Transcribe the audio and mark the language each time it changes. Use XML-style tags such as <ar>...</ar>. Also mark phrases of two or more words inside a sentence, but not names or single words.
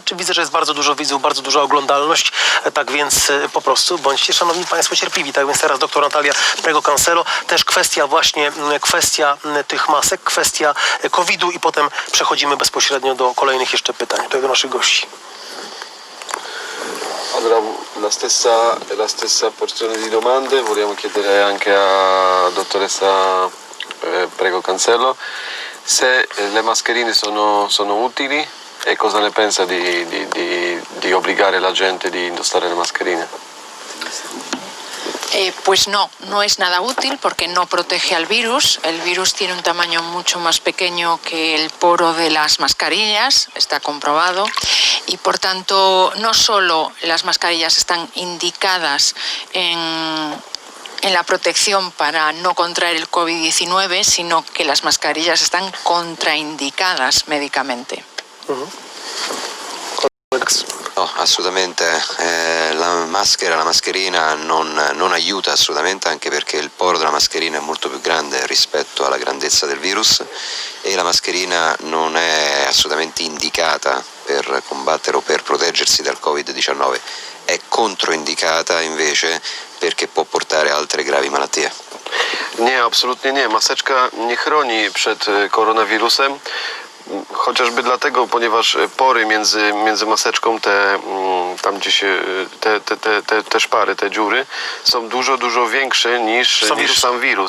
<pl>Czy widzę, że jest bardzo dużo widzów, bardzo duża oglądalność, tak więc po prostu bądźcie, szanowni państwo, cierpliwi. Tak więc teraz doktor Natalia Prego Cancelo, też kwestia tych masek, kwestia COVID-u i potem przechodzimy bezpośrednio do kolejnych jeszcze pytań, tutaj do naszych gości.</pl> <it>Allora, la stessa porzione di domande vogliamo chiedere anche a dottoressa Prego Cancelo se le mascherine sono utili e cosa ne pensa di obbligare la gente di indossare le mascherine.</it> <es>Pues no es nada útil porque no protege al virus. El virus tiene un tamaño mucho más pequeño que el poro de las mascarillas, está comprobado, y por tanto no solo las mascarillas están indicadas en la protección para no contraer el COVID-19, sino que las mascarillas están contraindicadas médicamente.</es> <it>No, assolutamente. La maschera, la mascherina non aiuta assolutamente, anche perché il poro della mascherina è molto più grande rispetto alla grandezza del virus e la mascherina non è assolutamente indicata per combattere o per proteggersi dal Covid-19, è controindicata invece perché può portare a altre gravi malattie.</it> <pl>Nie, absolutnie nie. Maseczka nie chroni przed koronawirusem. Chociażby dlatego, ponieważ pory między maseczką, tam gdzie się te szpary, te dziury są dużo większe niż sam wirus.</pl>